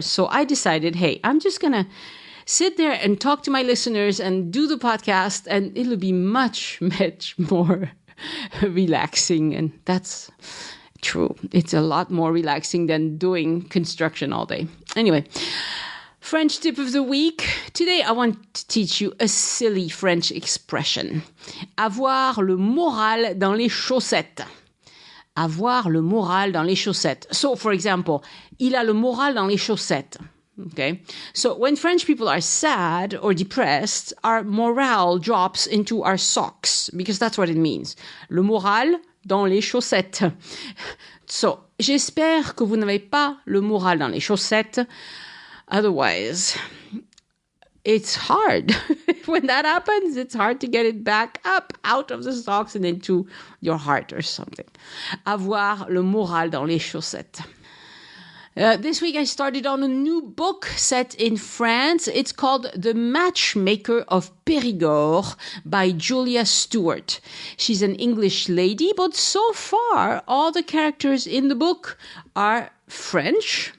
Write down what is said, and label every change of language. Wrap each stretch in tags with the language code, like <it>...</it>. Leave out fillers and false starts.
<en>So I decided, hey, I'm just going to sit there and talk to my listeners and do the podcast, and it'll be much, much more relaxing. And that's true. It's a lot more relaxing than doing construction all day. Anyway, French tip of the week. Today I want to teach you a silly French expression.</en> <fr>Avoir le moral dans les chaussettes. Avoir le moral dans les chaussettes.</fr> <en>So, for example,</en> <fr>il a le moral dans les chaussettes.</fr> <en>Okay, so when French people are sad or depressed, our morale drops into our socks because that's what it means.</en> <fr>Le moral dans les chaussettes. So, j'espère que vous n'avez pas le moral dans les chaussettes.</fr> <en>Otherwise, it's hard. When that happens, it's hard to get it back up out of the socks and into your heart or something.</en> <fr>Avoir le moral dans les chaussettes.</fr> <en>This week I started on a new book set in France. It's called The Matchmaker of Périgord by Julia Stewart. She's an English lady, but so far all the characters in the book are French.</en>